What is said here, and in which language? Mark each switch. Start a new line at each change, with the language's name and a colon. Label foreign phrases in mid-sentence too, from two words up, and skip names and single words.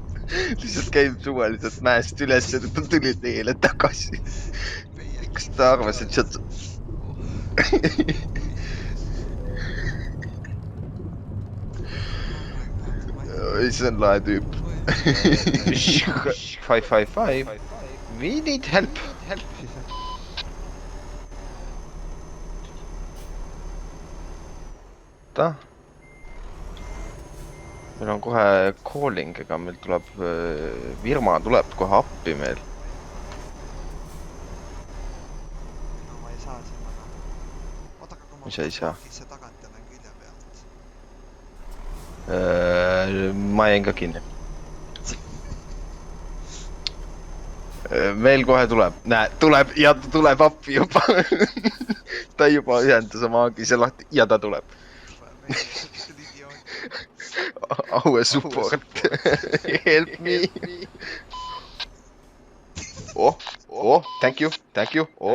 Estonian: Lihtsalt käib suvaliselt mäest üles ja ta tuli teele tagasi. Kas ta arvas, et sealt... See on lahe tüüp. 555.
English: We need help.
Estonian: Ta? Meil on kohe calling, ega meil tuleb... Virma tuleb kohe appi meil. No ma ei saa siin väga. Ootaka, kui ma... Mis sa ei saa? See tagant ja näen külje pealt. Ma jäin ka kinni. Meil kohe tuleb. Näe, tuleb ja ta tuleb appi juba. Ta juba ühendas oma aagise lahti ja ta tuleb.
English: Our support. Help me. Oh, thank you. Thank you.